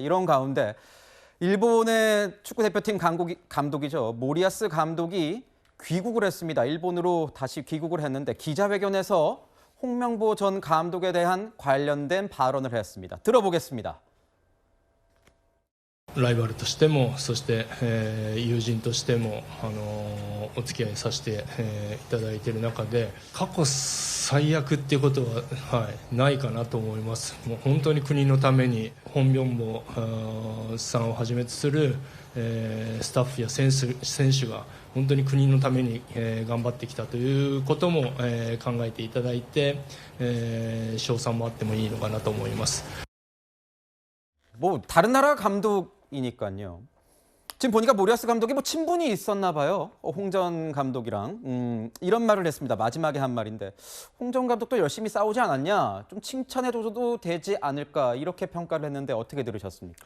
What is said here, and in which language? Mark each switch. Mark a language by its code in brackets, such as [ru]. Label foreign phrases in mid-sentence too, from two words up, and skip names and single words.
[ko] 이런 가운데 일본의 축구대표팀 감독이죠. 모리아스 감독이 귀국을 했습니다. 일본으로 다시 귀국을 했는데 기자회견에서 홍명보 전 감독에 대한 관련된 발언을 했습니다. 들어보겠습니다. [ja] ライバルとしても、そして、友人としても、お付き合いさせて、いただいている中で、過去最悪っていうことは、ないかなと思います。もう本当に国のために、ホン・ビョンボさんをはじめとする、スタッフや選手が本当に国のために、頑張ってきたということも、考えていただいて、賞賛もあってもいいのかなと思います。 [ko] 뭐 다른 나라 감독이니까요. 지금 보니까 모리아스 감독이 뭐 친분이 있었나 봐요. 홍 전 감독이랑 이런 말을 했습니다. 마지막에 한 말인데 홍 전 감독도 열심히 싸우지 않았냐? 좀 칭찬해줘도 되지 않을까? 이렇게 평가를 했는데 어떻게 들으셨습니까?